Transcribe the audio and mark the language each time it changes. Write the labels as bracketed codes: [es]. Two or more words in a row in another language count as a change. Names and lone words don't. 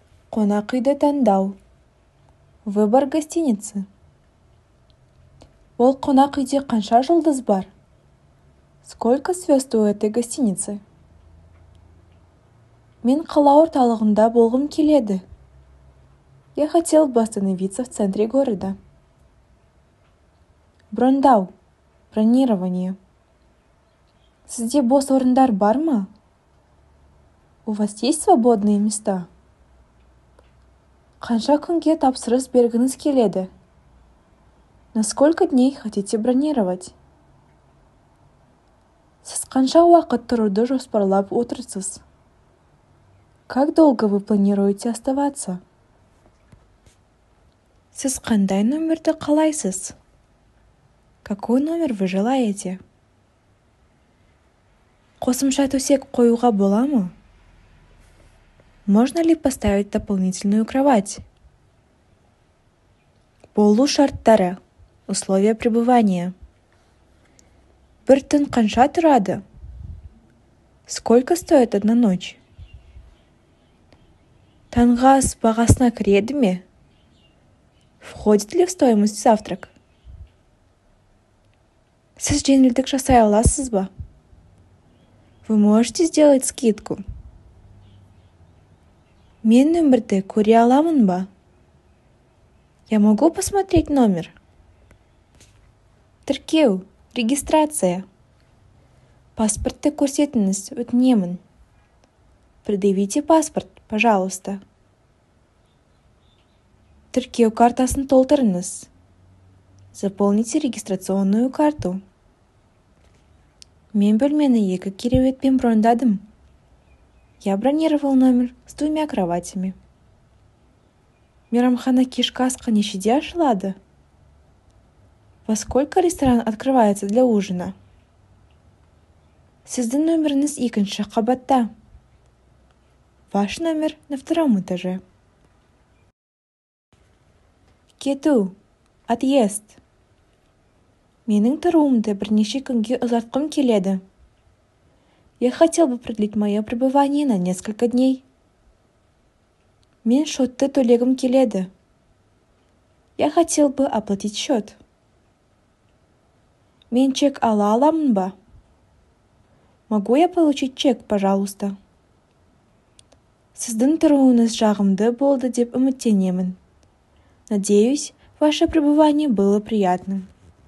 [kk] Қонақ үйді таңдау. [ru] Выбор гостиницы. [kk] Ол қонақ үйде қанша жұлдыз бар? [ru] Сколько звезд у этой гостиницы? [kk] Мен қала орталығында болғым келеді. [ru] Я хотел бы остановиться в центре города. Брондау. Бронирование. [kk] Сізде бос орындар бар ма? [ru] У вас есть свободные места? [kk] Қанша күнге тапсырыс бергіңіз келеді? [ru] На сколько дней хотите бронировать? [kk] Сіз қанша уақыт тұруды жоспарлап отырсыз? [ru] Как долго вы планируете оставаться? [kk] Сіз қандай номерді қалайсыз? [ru] Какой номер вы желаете? [kk] Қосымша төсек қоюға бола ма? [ru] Можно ли поставить дополнительную кровать? [kk] Болу шарттары. [ru] Условия пребывания. [kk] Бір түн қанша тұрады? [ru] Сколько стоит одна ночь? [kk] Таңғы ас бағасына кіреді ме? [ru] Входит ли в стоимость завтрак? [kk] Сіз жеңілдік жасай аласыз ба? [ru] Вы можете сделать скидку? [kk] Мен нөмірді көре аламын ба? [ru] Я могу посмотреть номер? [kk] Тіркеу, регистрация. Паспортты көрсетіңіз, өтінемін. [ru] Предъявите паспорт, пожалуйста. [kk] Тіркеу картасын толтырыңыз. [ru] Заполните регистрационную карту. [kk] Мен бөлмені 2 кереуетпен брондадым. [ru] Я бронировал номер с 2 кроватями. [kk] Мейрамхана кешкі асқа нешеде ашылады? [ru] Во сколько ресторан открывается для ужина? [kk] Сіздің номеріңіз 2-ші қабатта. [ru] Ваш номер на 2-м этаже. [kk] Кету. Отъезд. Менің тұруымды бірнеше күнге ұзартқым келеді. [ru] Я хотел бы продлить мое пребывание на несколько дней. [kk] Мен шотты төлегім келеді. [ru] Я хотел бы оплатить счет. [kk] Мен чек ала аламын ба? [ru] Могу я получить чек, пожалуйста? [kk] Сіздің тұруыңыз жағымды болды деп үміттенемін. [ru] Надеюсь, ваше пребывание было приятным.